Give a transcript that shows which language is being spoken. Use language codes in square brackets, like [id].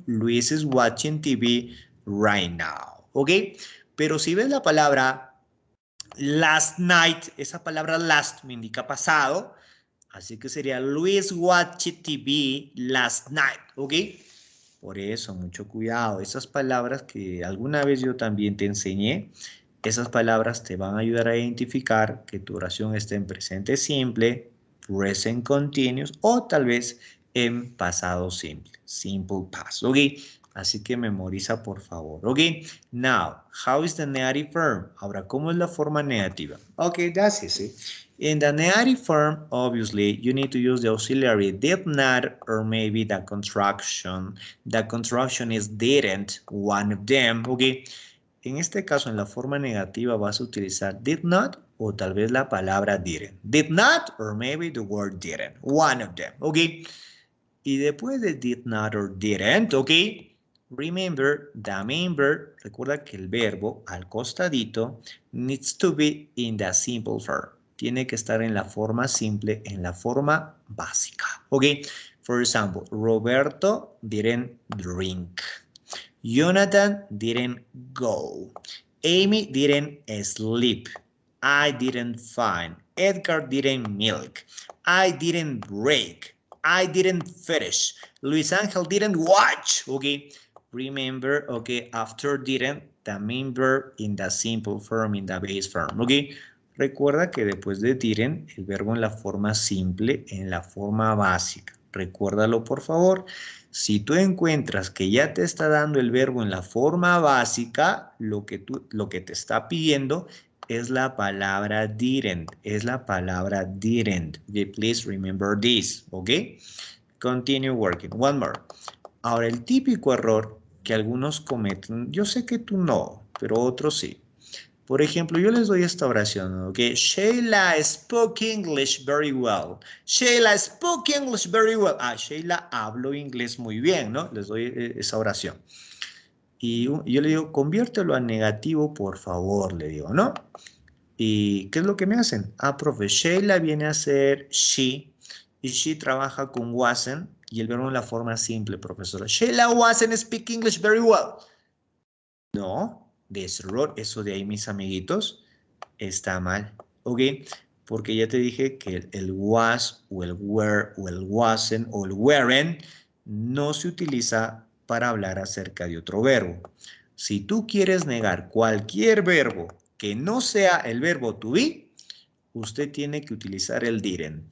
[en] Luis is watching TV right now. [es] ¿Ok? Pero si ves la palabra last night, esa palabra last me indica pasado. Así que sería Luis watched TV last night. ¿Ok? Por eso, mucho cuidado. Esas palabras que alguna vez yo también te enseñé, esas palabras te van a ayudar a identificar que tu oración está en presente simple, present continuous o tal vez en pasado simple, simple past. ¿Ok? Así que memoriza por favor. ¿Ok? [en] Now, how is the negative form? [es] Ahora, ¿cómo es la forma negativa? [en] Ok, that's easy. In the negative form, obviously, you need to use the auxiliary did not or maybe the contraction. The contraction is didn't, one of them, [es] ¿ok? En este caso, en la forma negativa vas a utilizar did not o tal vez la palabra didn't. [en] Did not or maybe the word didn't, one of them, ¿ok? [es] Y después de [en] did not or didn't, ¿ok? Remember, the main verb, [es] recuerda que el verbo al costadito [en] needs to be in the simple form. [es] Tiene que estar en la forma simple, en la forma básica. ¿Ok? [en] For example, Roberto didn't drink. Jonathan didn't go. Amy didn't sleep. I didn't find. Edgar didn't milk. I didn't break. I didn't finish. Luis Angel didn't watch. Okay. Remember, okay, after didn't, the main verb in the simple form, in the base form. Okay. [es] Recuerda que después de didn't, el verbo en la forma simple, en la forma básica. Recuérdalo, por favor. Si tú encuentras que ya te está dando el verbo en la forma básica, lo que te está pidiendo es la palabra didn't. Es la palabra didn't. [en] Okay, please remember this. Ok. Continue working. One more. [es] Ahora, el típico error que algunos cometen, yo sé que tú no, pero otros sí. Por ejemplo, yo les doy esta oración, ¿ok? [en] Sheila spoke English very well. Sheila spoke English very well. [es] Ah, Sheila habló inglés muy bien, ¿no? Les doy esa oración. Y yo le digo, conviértelo a negativo, por favor, le digo, ¿no? ¿Y qué es lo que me hacen? Ah, profe, Sheila viene a ser she, y she trabaja con wasn't, y el verbo en la forma simple, profesora. [en] Sheila wasn't speak English very well. [es] No, de ese error, eso de ahí, mis amiguitos, está mal, ¿ok? Porque ya te dije que el was o el were o el wasn't o el weren't no se utiliza para hablar acerca de otro verbo. Si tú quieres negar cualquier verbo que no sea el verbo to be, usted tiene que utilizar el didn't.